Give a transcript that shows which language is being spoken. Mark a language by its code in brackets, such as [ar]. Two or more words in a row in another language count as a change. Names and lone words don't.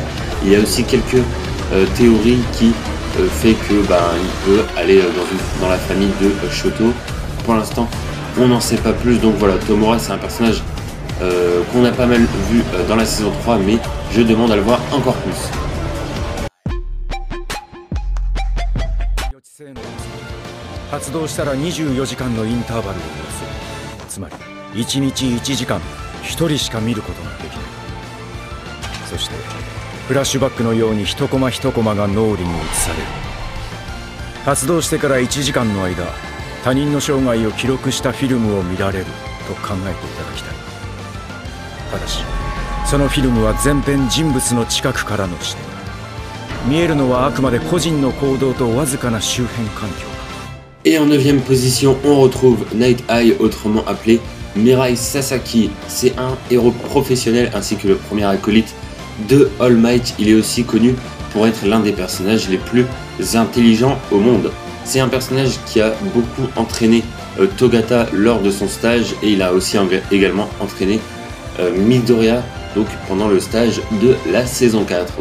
[fr] Il y a aussi quelques théories qui fait que il peut aller dans la famille de Shoto. Pour l'instant on n'en sait pas plus, donc voilà. Tomura, c'est un personnage qu'on a pas mal vu dans la saison 3, mais je demande à le voir encore plus. [ja] 発動したら24時間のインターバルを要する。つまり1日1時間1人しか見ることができない。そしてフラッシュバックのように一コマ一コマが脳裏に移される。発動してから1時間の間、他人の生涯を記録したフィルムを見られると考えていただきたい。ただしそのフィルムは全編人物の近くからの視点。見えるのはあくまで個人の行動とわずかな周辺環境。 [fr] Et en 9e position, on retrouve Night Eye, autrement appelé Mirai Sasaki. C'est un héros professionnel ainsi que le premier acolyte de All Might. Il est aussi connu pour être l'un des personnages les plus intelligents au monde. C'est un personnage qui a beaucoup entraîné Togata lors de son stage et il a aussi également entraîné Midoriya donc pendant le stage de la saison 4.